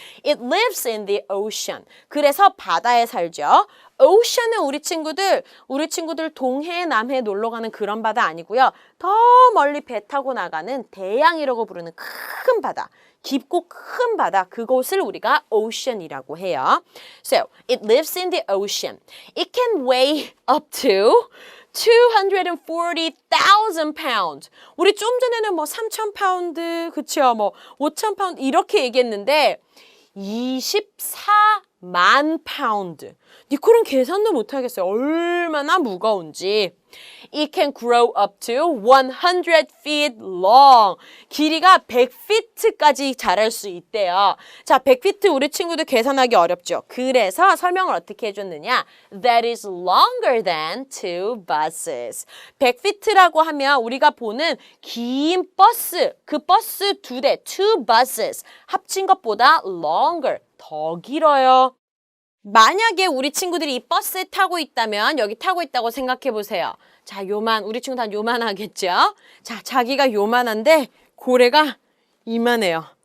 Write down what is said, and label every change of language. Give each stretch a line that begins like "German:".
English: It lives in the ocean.
Korean: 그래서 바다에 살죠. ocean은 우리 친구들 동해, 남해 놀러 가는 그런 바다 아니고요. 더 멀리 배 타고 나가는 대양이라고 부르는 큰 바다. 깊고 큰 바다, 그곳을 우리가 ocean이라고 해요.
English: So, it lives in the ocean. It can weigh up to 240,000 pounds.
Korean: 우리 좀 전에는 뭐 3,000파운드, 그쵸? 뭐 5,000파운드 이렇게 얘기했는데 24만 파운드. 니콜은 계산도 못하겠어요. 얼마나 무거운지.
English: It can grow up to 100 feet long.
Korean: 길이가 100feet까지 자랄 수 있대요. 자, 100feet 우리 친구들 계산하기 어렵죠. 그래서 설명을 어떻게 해줬느냐.
English: That is longer than 2 buses.
Korean: 100feet라고 하면 우리가 보는 긴 버스, 그 버스 2대,
English: 2 buses
Korean: 합친 것보다 longer, 더 길어요. 만약에 우리 친구들이 이 버스에 타고 있다면 여기 타고 있다고 생각해 보세요. 자, 우리 친구 다 요만하겠죠? 자, 자기가 요만한데 고래가 이만해요.